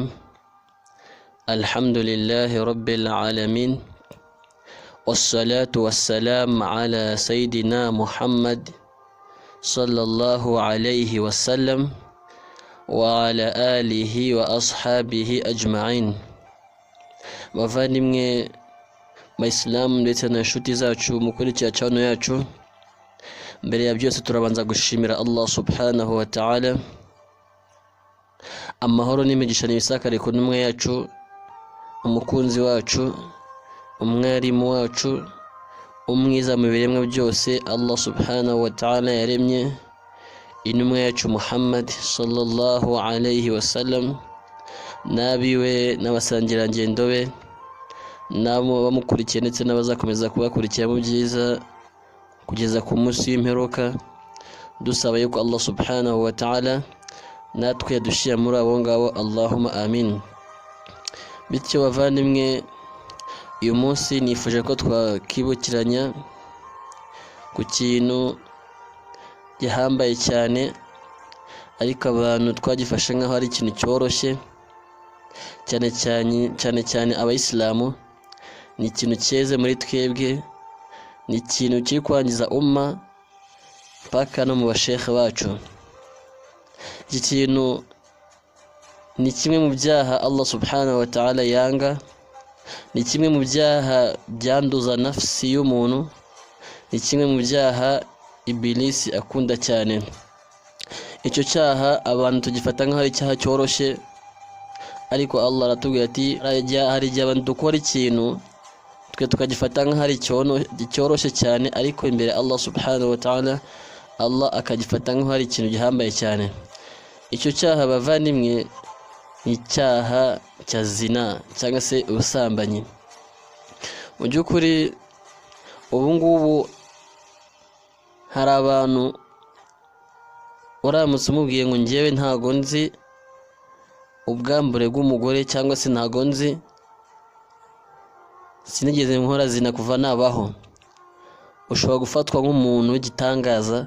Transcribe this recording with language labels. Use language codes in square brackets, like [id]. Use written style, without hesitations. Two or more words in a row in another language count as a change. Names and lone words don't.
[ar] الحمد لله رب العالمين، والصلاة والسلام على سيدنا محمد صلى الله عليه وسلم وعلى آله وأصحابه أجمعين. [rw] bavandimwe Bayisilamu ndetse na inshuti zacu mukurikira channel yacu, mbere ya byose turabanza gushimira Allah [ar] سبحانه وتعالى. [rw] Amahoro n'imigisha n'ibisakare ku ntumwa yacu, umukunzi wacu, umwarimu wacu, umwiza mu biremwa byose Allah [ar] سبحانه وتعالى [rw] yaremye, intumwa yacu Muhammad [ar] صلى الله عليه وسلم, [rw] nabiwe n'abasangirangendo be nabo bamukurikiye ndetse n'abazakomeza kubakurikira mu byiza kugeza ku munsi w'imperuka. Dusaba yuko Allah [ar] سبحانه وتعالى [rw] natwe yadushira muri abo ngabo, [ar] اللهم آمين. [rw] Bityo bavandimwe, uyu munsi nifuje ko twakibukiranya ku kintu gihambaye cyane, ariko abantu twagifashe nk'aho ari ikintu cyoroshye, cyane cyane abayisilamu. Ni ikintu cyeze muri twebwe, ni ikintu kiri kwangiza umma paka no mu bashekhe bacu. Iki kintu ni kimwe mu byaha Allah [ar] سبحانه وتعالى [rw] yanga, ni kimwe mu byaha byanduza nafsi y'umuntu, ni kimwe mu byaha Ibilisi akunda cyane. Icyo cyaha abantu tugifata nk'aho ari icyaha cyoroshye, ariko Allah aratubwira ati hari igihe abantu dukora ikintu twe tukagifata nk'aho ari cyoroshye cyane, ariko imbere Allah [ar] سبحانه وتعالى [rw] Allah akagifata nk'aho ari ikintu gihambaye cyane. Icyo cyaha bavandimwe ni icyaha cya zina cyangwa se ubusambanyi. Mu by'ukuri ubu ngubu hari abantu uramutse umubwiye ngo njyewe ntago nzi ubwambure bw'umugore, cyangwa se ntago nzi, sinigeze nkora zina kuva nabaho, ushobora gufatwa nk'umuntu w'igitangaza.